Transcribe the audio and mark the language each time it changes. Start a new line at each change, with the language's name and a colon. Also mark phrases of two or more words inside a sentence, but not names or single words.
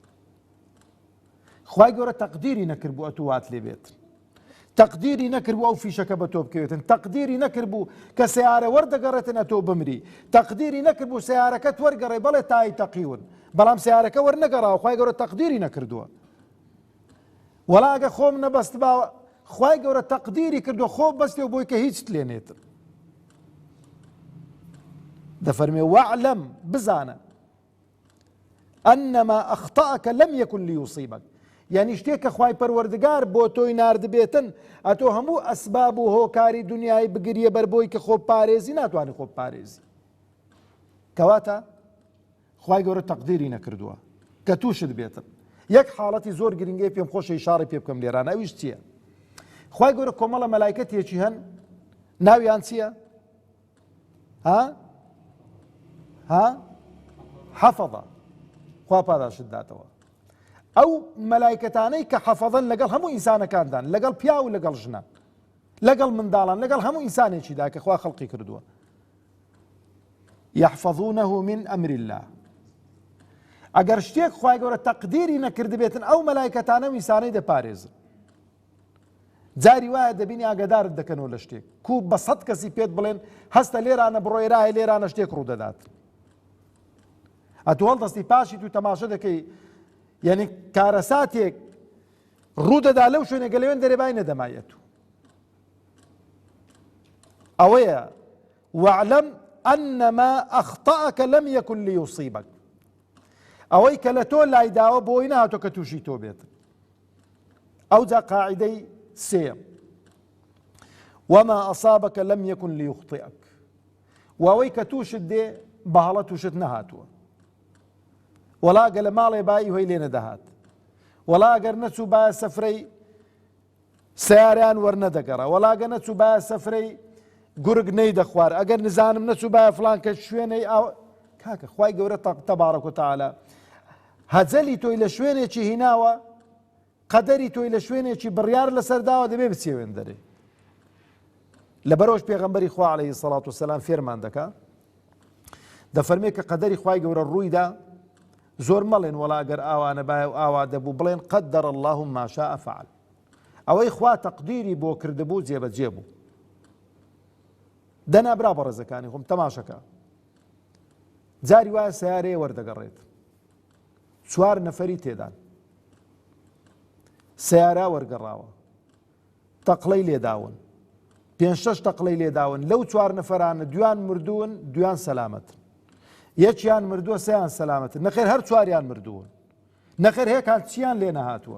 Central Kurdish: خوای گەورە تەقدیری نەکرد بوو ئەتوو وات لێ بێت، تەقدیری نەکرد بوو ئەو فیشەکە بە تۆ بکەوێتن، تەقدیری نەکرد بوو کە سیارە وەردەگەڕێتن ئەتۆ بمری، تەقدیری نەکرد بوو سیارەکەت وەرگەڕێ بەڵێ تای تەقیون، بەڵام سیارەکە وەرنەگەڕاوە، خوای گەورە تەقدیری نەکردووە. وەڵا ئەگە خۆم نەبەست باوە، خوای گەورە تەقدیری کردووە خۆ بەستێ و بۆی کە هیچت لێنێتن. دەفەرمێ واعلم، بزانە،
Arabic: أنما أخطأك لم يكن ليصيبك،
Central Kurdish: یعنی شتێک کە خوای پەروەردگار بۆ تۆی ناردبێتن ئەتۆ هەموو ئەسباب و هۆکاری دنیای بگریە بەر بۆی کە خۆ پارێزی ناتوانانی خۆ پارێزی کەواتە خوای گەورە تەقدیری نەکردووە کە تووشت بێتن. یەک حاڵەتی زۆر گرنگی پێم خۆشە ئیشارەی پێ بکەم لێرانە ئەویش چییە؟ خوای گەورە کۆمەڵە مەلایکەتێکی هەن ناویان چییە؟ حەفەظە خوا پاداشت داتەوە. ئەو مەلایکەتانەی کە حەفەظەن لەگەڵ هەموو ئینسانەکاندان لەگەڵ پیا و لەگەڵ ژنە لەگەڵ منداڵان لەگەڵ هەموو ئینسانێکیدا کە خوا خەڵقی کردووە
Arabic: يحفظونه من أمر الله.
Central Kurdish: ئەگەر شتێک خوای گەورە تەقدیری نەکردبێتن ئەو مەلایکەتانە و ئینسانەی دەپارێزن. جاری وایە دەبینی ئاگادارت دەکەنەوە لە شتێک کو بە 100 کەسی پێت بڵێن هەستە لێرانە بڕۆیرایە لێرانە شتێک ڕوودەدات ئەتۆ هەڵدەستی پاشی تو تەماشە دەکەی یعنی کارەساتێک ڕوودەدا لەو شوێنێکە لەوێن دەرێبای نەدەمایەت ئەوەیە
Arabic: واعلم أنما أخطأك لم يكن ليصيبك
Central Kurdish: ئەوەی کە لە تۆ لایداوە بۆی نهاتۆ کە تووشی تۆ بێت. ئەوجا قاعدەی سێم
Arabic: وما أصابك لم يكن ليخطئك
Central Kurdish: وەوەی کە تووشت دێ بەهەڵە تووشت نەهاتووە وەڵا گە لە ماڵێ بایی هۆی لێ نەدەهات وەڵا گەر نەچوو بایە سەفرەی سیاریان وەرنەدەگەڕە وەڵا گە نەچوو بایە سەفرەی گورگ نەی دەخوار ئەگەر نزانم نەچوو بایە فڵان کە شوێنەی کاکە خوای گەورە
Arabic: تەبارەک و تەعالا
Central Kurdish: هەجەلی تۆی لە شوێنێکی هیناوە قەدەری تۆی لە شوێنێکی بڕیار لەسەرداوە دەبێ بچێوێن دەرێ. لەبەرەوەش پێغەمبەری خوا
Arabic: عەلەیهی سەڵات وسەلام
Central Kurdish: فێرمان دەکا دەفەرمێ کە قەدەری خوای گەورە ڕوویدا زۆر مەڵێن وەڵا ئەگەر ئاوانە بایە و ئاوا دەبوو بڵێن
Arabic: قەدەر الله ما شاء فعل
Central Kurdish: ئەوەی خوا تەقدیری بۆ کردبوو جێبەجێ بوو. دەنا برا بەڕێزەکانی خۆم تەماشەکە جاری وایە سیارەیە وەردەگەڕێت 4 نەفەری تێدان سیارە وەرگەڕاوە تەقلەی لێداون 5-6 تەقلەی لێداون لەو 4 نەفەرانە دویان مردوون دویان سەلامەتن یەکیان مردووە سەیان سەلامەتن نەخێر هەر 4یان مردوون نەخێر هەیەکان چیان لێ نەهاتووە.